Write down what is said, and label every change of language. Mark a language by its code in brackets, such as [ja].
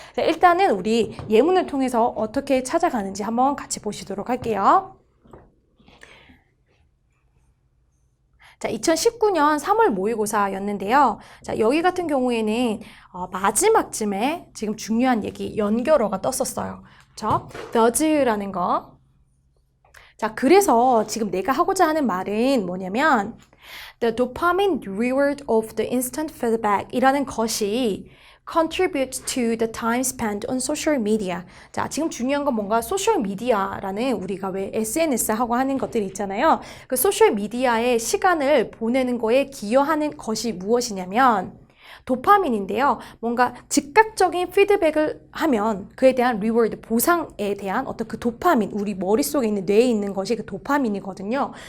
[ko] 자, 일단은 우리 예문을 통해서 어떻게 찾아가는지 한번 같이 보시도록 할게요. 자, 2019년 3월 모의고사였는데요. 자, 여기 같은 경우에는 마지막쯤에 지금 중요한 얘기, 연결어가 떴었어요. 그쵸? does라는 거. 자, 그래서 지금 내가 하고자 하는 말은 뭐냐면 [en] The dopamine reward of the instant feedback [ko] 이라는 것이 [en] contributes to the time spent on social media. [ko] 자, 지금 중요한 건 뭔가 소셜 미디어라는 우리가 왜 SNS 하고 하는 것들이 있잖아요. 그 소셜 미디어에 시간을 보내는 거에 기여하는 것이 무엇이냐면 도파민인데요. 뭔가 즉각적인 피드백을 하면 그에 대한 리워드, 보상에 대한 어떤 그 도파민, 우리 머릿속에 있는 뇌에 있는 것이 그 도파민이거든요.